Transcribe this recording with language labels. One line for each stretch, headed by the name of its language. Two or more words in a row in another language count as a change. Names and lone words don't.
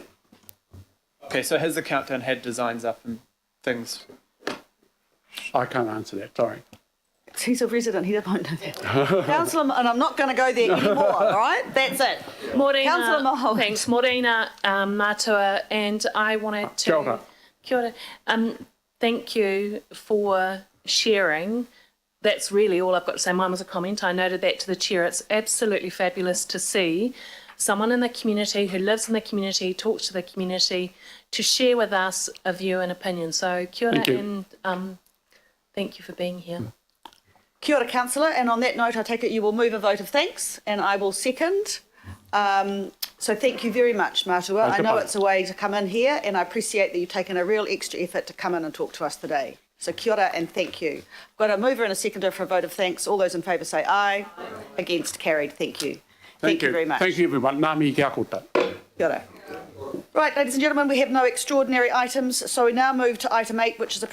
English: Okay, so has the countdown had designs up and things? I can't answer that, sorry. He's a resident. He doesn't know that. Councillor, and I'm not going to go there anymore. All right, that's it. Councillor Morena, Mulholland. thanks. Morena Matua, and I wanted to...
Māori: Kia ora. Kia ora.
English: Thank you for sharing. That's really all I've got to say. Mine was a comment. I noted that to the chair. It's absolutely fabulous to see someone in the community who lives in the community, talks to the community, to share with us a view and opinion. So
Māori: kia ora,
English: Thank you. and thank you for being here.
Māori: Kia ora,
English: councillor. And on that note, I take it you will move a vote of thanks, and I will second. So thank you very much, Matua. I know it's a way to come in here, and I appreciate that you've taken a real extra effort to come in and talk to us today. So
Māori: kia ora
English: and thank you. I've got a mover and a seconder for a vote of thanks. All those in favour say aye. Against, carried. Thank you. Thank you very much. Thank you, everyone.
Māori: Ngā mihi kia koutou. Kia ora.
English: Right, ladies and gentlemen, we have no extraordinary items, so we now move to item 8, which is a